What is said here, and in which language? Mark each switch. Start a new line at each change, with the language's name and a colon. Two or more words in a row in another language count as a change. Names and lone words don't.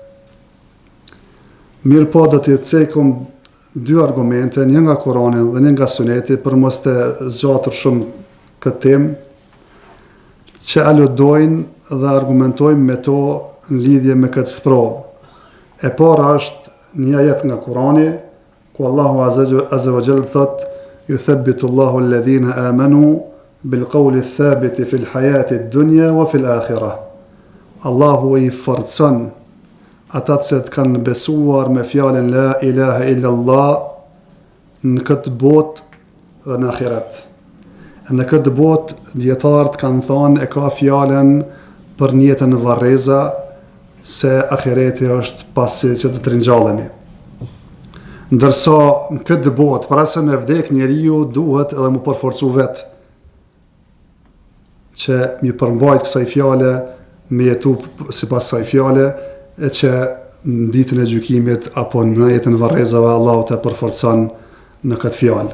Albanian: Mirë po do t'i cekum 2 argumente, një nga Kurani dhe një nga Suneti, për mos të zgjatur shumë këtë temë, që aludojnë dhe argumentojnë me to në lidhje me këtë sprovë. E para është një ajet nga Kurani, ku Allahu
Arabic: عز وجل
Albanian: thot:
Arabic: "يثبت الله الذين آمنوا بالقول الثابت في الحياة الدنيا وفي الآخرة."
Albanian: Allahu I forcon ata që të kanë besuar me fjalën
Arabic: لا إله إلا الله
Albanian: në këtë botë dhe në ahiret. Në këtë botë dietarët kanë thënë e ka fjalën për një jetë në varreza, se ahireti është pasi që të ringjalleni. Ndërsa në këtë botë, para se me vdek, njeriu duhet edhe mu përforcu vetë që mi përmbajt kësaj fjale, me jetu sipas kësaj fjale, e që në ditën e gjykimit apo në jetën varrezave Allahu të përforcon në këtë fjalë.